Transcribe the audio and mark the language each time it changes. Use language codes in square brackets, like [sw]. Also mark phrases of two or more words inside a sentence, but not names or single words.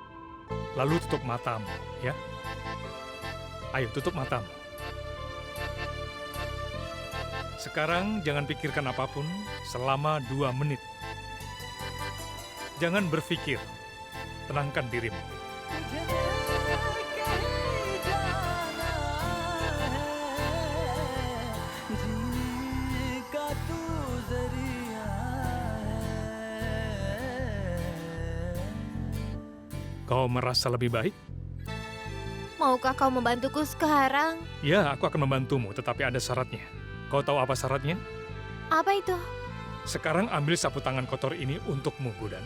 [id] Lalu tutup matamu, ya. Ayo, tutup matamu. Sekarang jangan pikirkan apapun selama 2 menit. Jangan berpikir. Tenangkan dirimu. [hi] जी का तू जरिया [id] Kau merasa lebih baik? Maukah kau membantuku sekarang? Ya, aku akan membantumu, tetapi ada syaratnya. Kau tahu apa syaratnya? Apa itu? Sekarang ambil sapu tangan kotor ini untukmu, Budan.